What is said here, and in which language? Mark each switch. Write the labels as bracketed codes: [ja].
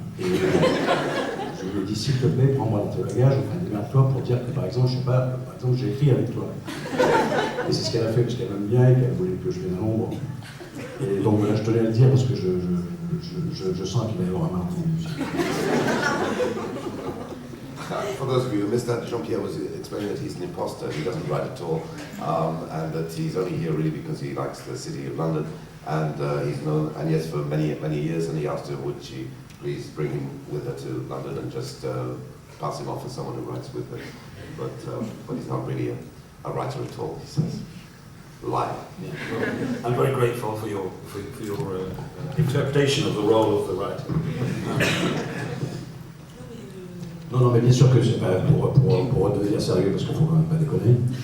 [fr] Et je lui ai dit, s'il te plaît, prends-moi dans tes bagages, enfin démerde-toi pour dire que par exemple, je sais pas, par exemple, j'ai écrit avec toi. Et c'est ce qu'elle a fait parce qu'elle m'aime bien et qu'elle voulait que je vienne à Londres. Et donc voilà, je tenais à le dire parce que je sens qu'il va y avoir un malentendu. [en] For those of you who missed that, Jean-Pierre was explaining that he's an imposter. He doesn't write at all, and that he's only here really because he likes the city of London. And he's known Agnès for many years, and he asked her would she please bring him with her to London and just pass him off as someone who writes with her. But he's not really a writer at all, he says. Lie. Yeah. Well, I'm very grateful for your interpretation of the role of the writer. [fr] Non, mais bien sûr que c'est pas pour redevenir sérieux, parce qu'il ne faut quand même pas déconner.